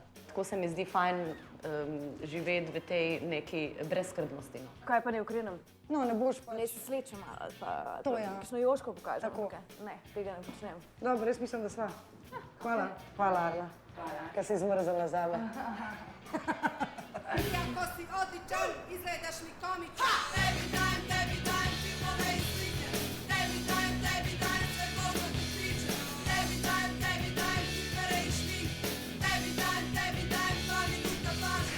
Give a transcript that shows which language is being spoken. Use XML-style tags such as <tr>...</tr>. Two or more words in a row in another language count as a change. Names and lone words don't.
<sl>Tako se mi zdi fajn živeti v tej neki brezskrbnosti. Kaj pa ne ukrenem? No, ne boš pa. Ne se slečem ali pa To ja. kakšno joško pokažem. Tako. Ne, tega ne počnem. Dobro, jaz mislim, da sva. Hvala. Hvala, Arla. Kaj si izmrzala zame.</sl> <hr>Iako si odličan, izgledaš mi komičan. Tebi dajem filmove i slike. Tebi dajem sve poznate priče. Tebi dajem kipere i šmink. Tebi dajem 2 minuta pažnje.</hr>